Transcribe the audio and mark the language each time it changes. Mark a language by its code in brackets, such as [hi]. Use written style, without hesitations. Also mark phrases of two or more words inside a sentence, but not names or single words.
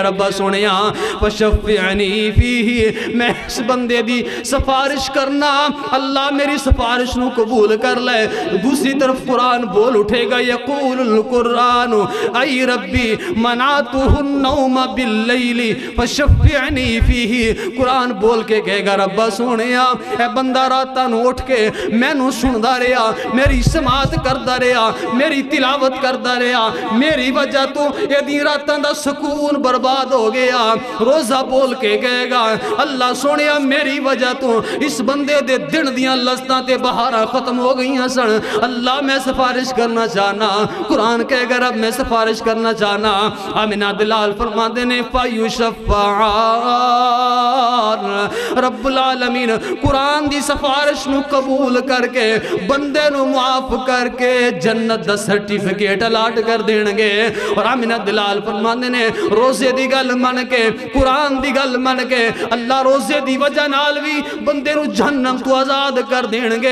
[pa] ربا سنیا [ar] فشفعنی فیہ [pa] میں اس بندے دی سفارش کرنا, اللہ میری سفارش نو قبول کر لے. دوسری طرف قرآن بول اٹھے گا [ar] یقول القرآن ای ربی منعتہ النوم باللیل فشفعنی فیہ. [pa] قرآن بول کے کہے گا ربا سونیا اے بندہ راتاں نو اٹھ کے میں نو سندا رہا, میری سماعت کردا رہا, میری تلاوت کردا رہا, میری وجہ تو اے دی راتاں دا سکون برباد ہو گیا. روزہ بول کے کہے گا اللہ سونیا میری وجہ تو اس بندے دے دن دیاں لذتاں تے بہاراں ختم ہو گئیاں سن. اللہ میں سفارش کرنا چاہنا. قرآن کہے گا رب میں سفارش کرنا چاہنا. آمنہ دلال فرماندے نے فیشفعان رب العالمین قرآن دی سفارش نو قبول کر کے بندے نو معاف کر کے جنت دا سرٹیفکیٹ الاٹ کر دینگے. اور آمنہ دلال فرماندے نے روزے دی گل من کے قرآن دی گل من کے اللہ روزے دی وجہ نال بھی بندے نو جہنم تو آزاد کر دینگے.